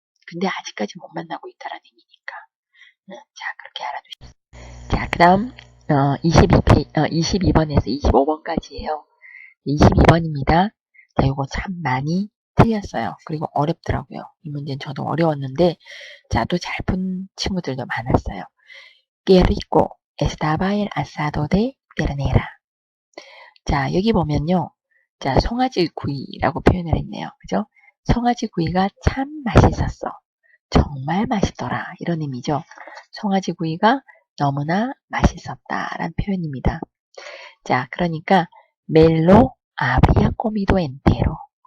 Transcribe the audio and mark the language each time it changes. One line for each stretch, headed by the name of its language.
Korean: 근데 아직까지 못 만나고 있다라는 의미니까. 자, 그렇게 알아두시죠. 자, 그 다음 22번에서 25번까지예요. 22번입니다. 자, 이거 참 많이 틀렸어요. 그리고 어렵더라고요. 이 문제는 저도 어려웠는데 자, 또 잘 푼 친구들도 많았어요.
Spanish: Qué rico estaba el asado de ternera.
Korean: 자, 여기 보면요. 자, 송아지 구이라고 표현을 했네요. 그죠? 송아지 구이가 참 맛있었어. 정말 맛있더라. 이런 의미죠. 송아지 구이가 너무나 맛있었다라는 표현입니다. 자, 그러니까 멜로
Spanish: habría comido entero.